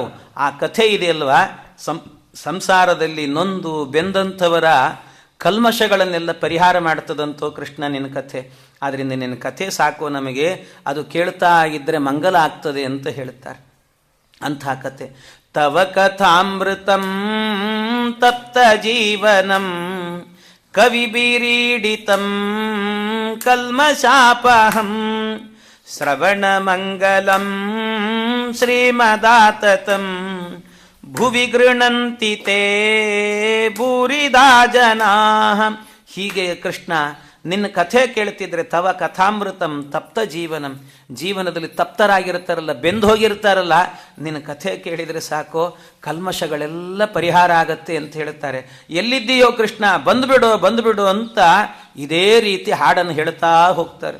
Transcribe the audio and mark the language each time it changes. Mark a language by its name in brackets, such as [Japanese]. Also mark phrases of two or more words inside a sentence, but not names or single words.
[Kannada] ಆ ಕಥೆ ಇದೆಯಲ್ವಾ, ಸಂಸಾರದಲ್ಲಿ ನೊಂದು ಬೆಂದಂಥವರ ಕಲ್ಮಶಗಳನ್ನೆಲ್ಲ ಪರಿಹಾರ ಮಾಡ್ತದಂತೋ ಕೃಷ್ಣ ನಿನ್ನ ಕಥೆ. ಆದ್ದರಿಂದ ನಿನ್ನ ಕಥೆ ಸಾಕು ನಮಗೆ, ಅದು ಕೇಳ್ತಾ ಇದ್ದರೆ ಮಂಗಲ ಆಗ್ತದೆ ಅಂತ ಹೇಳ್ತಾರೆ. ಅಂಥ ಕಥೆ. [Sanskrit] ತವ ಕಥಾಮೃತಂ ತಪ್ತ ಜೀವನಂ ಕವಿಬಿರೀಡಿತಂ ಕಲ್ಮಶಾಪಹಂ ಶ್ರವಣ ಮಂಗಲಂ ಶ್ರೀಮದಾತತಂ ಭುವಿ ಗೃಣಂತಿ ತೇ ಭೂರಿದಾ ಜನಾಃ. [Kannada] ಹೀಗೆ ಕೃಷ್ಣ ನಿನ್ನ ಕಥೆ ಕೇಳ್ತಿದ್ರೆ, [Sanskrit] ತವ ಕಥಾಮೃತಂ ತಪ್ತ ಜೀವನಂ, [Kannada] ಜೀವನದಲ್ಲಿ ತಪ್ತರಾಗಿರ್ತಾರಲ್ಲ, ಬೆಂದು ಹೋಗಿರ್ತಾರಲ್ಲ, ನಿನ್ನ ಕಥೆ ಕೇಳಿದರೆ ಸಾಕು, ಕಲ್ಮಶಗಳೆಲ್ಲ ಪರಿಹಾರ ಆಗತ್ತೆ ಅಂತ ಹೇಳ್ತಾರೆ. ಎಲ್ಲಿದ್ದೀಯೋ ಕೃಷ್ಣ, ಬಂದುಬಿಡು ಅಂತ ಇದೇ ರೀತಿ ಹಾಡನ್ನು ಹೇಳ್ತಾ ಹೋಗ್ತಾರೆ.